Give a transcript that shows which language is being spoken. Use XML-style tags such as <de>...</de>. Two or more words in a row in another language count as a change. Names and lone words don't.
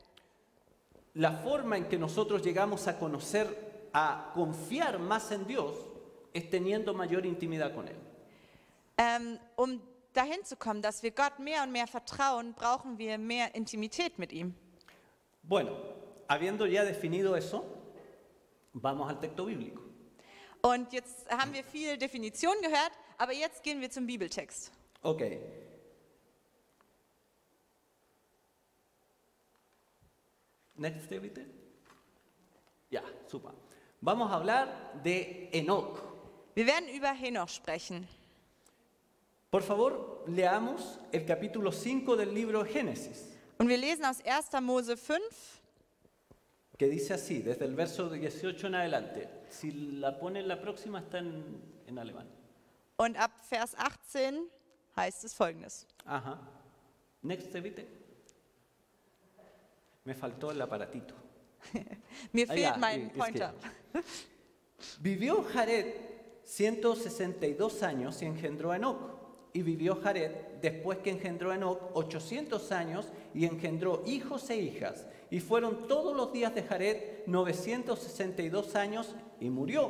<es>La forma en que nosotros llegamos a conocer, a confiar más en Dios, es teniendo mayor intimidad con Él.</es> <de>Um dahin zu kommen, dass wir Gott mehr und mehr vertrauen, brauchen wir mehr Intimität mit ihm.</de> <es>Bueno, habiendo ya definido eso, vamos al texto bíblico.</es> <de>Und jetzt haben wir viel Definition gehört, aber jetzt gehen wir zum Bibeltext.</de> <en>Ok. Next, bitte.</en> <es>Ya, super. Vamos a hablar de Enoc.</es> <de>Wir werden über Henoch sprechen.</de> <es>Por favor, leamos el capítulo 5 del libro de Génesis,</es> <de>Und wir lesen aus 1. Mose 5,</de> <es>que dice así, desde el verso 18 en adelante. Si la pone la próxima, está en alemán.</es> <de>und ab Vers 18 heißt es folgendes.</de> <en>Ajá. Next, bitte.</en> <es>Me faltó el aparatito.</es> <de>Mir Ah, fehlt ja, mein ist Pointer.</de> <es>Vivió Jared 162 años y engendró a Enoc. Y vivió Jared, después que engendró a Enoc, 800 años y engendró hijos e hijas. Y fueron todos los días de Jared 962 años y murió.</es>